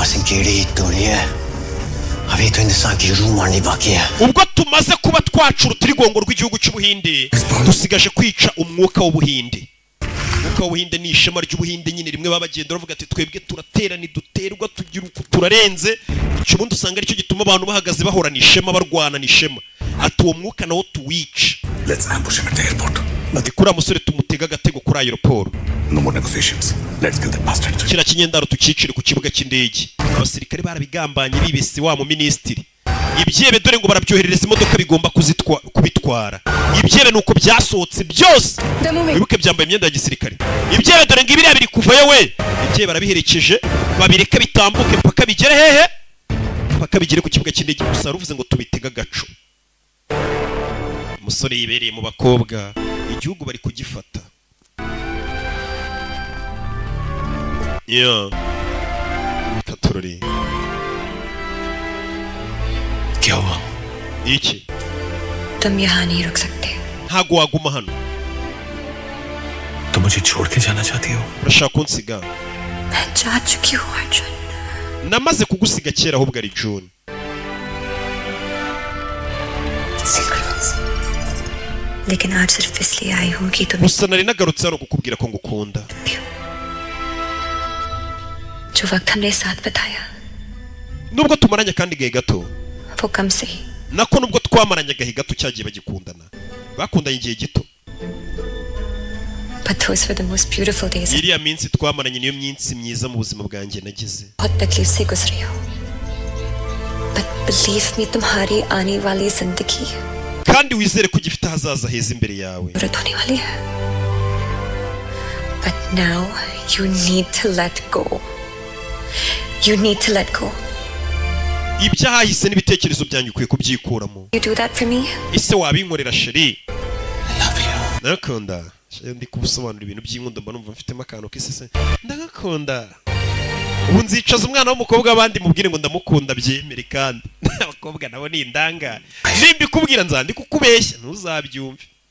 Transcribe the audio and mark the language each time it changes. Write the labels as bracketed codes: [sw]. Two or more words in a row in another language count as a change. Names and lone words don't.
[rw] ubwo tumaze kuba twaca urutirigongo rw'igihugu cy'ubuhinde dusigaje kwica umwuka w'ubuhinde umwuka w'ubuhinde ni ishema ry'ubuhinde nyine rimwe babagenda bavuga ati twebwe turatera ntiduterwa tugira uko turarenze icyo ubundi usanga aricyo gituma abantu bahagaze bahorana ishema barwana n'ishema ati uwo mwuka nawo tuwica ati kuriya musore tumutega agatego kuri aeroport [en] no more negotiations let's kill the bastard [rw] kira kinyendaro tukicire ku kibuga cy'indege abasirikare barabigambanye bibese wa mu ministry ibyebe dore ngo barabyoherereza imodoka bigomba kubitwara ibyebe nuko byasohotse byose wibuke byambaye imyenda ya gisirikare ibyebe dore ngo ibiriya biri kuvayo we ibyebe barabiherekeje babireka bitambuke mpaka bigere hehe mpaka bigere ku kibuga cy'indege gusa ruvuze ngo tubitega gaco umusore yibereye mu bakobwa igihugu bari kugifata tatorori [hi] क्या हुआ [rw] iki [hi] तुम यहाँ नहीं रुक सकते [rw] ntago waguma hano [hi] तुम मुझे छोड़ के जाना चाहती हो [rw] urashaka kunsiga [hi] मैं जा चुकी हूँ अर्जुन [rw] namaze kugusiga kera ahubwo ari June [hi] लेकिन आज सिर्फ इसलिए आई हूँ कि तुम [rw] gusa nari nagarutse hano kukubwira ko ngukunda [hi] जो वक्त हमने साथ बिताया [rw] nubwo tumaranye kandi gahe gato [hi] वो कम से ही [rw] nako nubwo twamaranye gahe gato cyagiye bagikundana bakundanye igihe gito [en] but those were the most beautiful days [rw] iriya minsi twamaranye niyo minsi myiza mu buzima bwanjye nagize [hi] बहुत तकलीफ से गुजरी हो [en] but believe me [hi] तुम्हारी आने वाली जिंदगी [rw] kandi wizere ko gifite hazaza heza imbere yawe [hi] होने वाली है [en] but now you need to let go you need to let go [rw] ibyahise n'ibitekerezo byanyu ukwiye kubyikuramo [en] you do that for me [rw] ise wabinkorera sheri nakunda ndi kubusobanura ibintu by'inkundo mba numva mfitemo akantu k'isese ndagakunda ubu nzicaza umwana w'umukobwa w'abandi mubwire ngo ndamukunda byemere kandi abakobwa nabo ni indanga nimbikubwira nzandi kukubeshya ntuzabyumve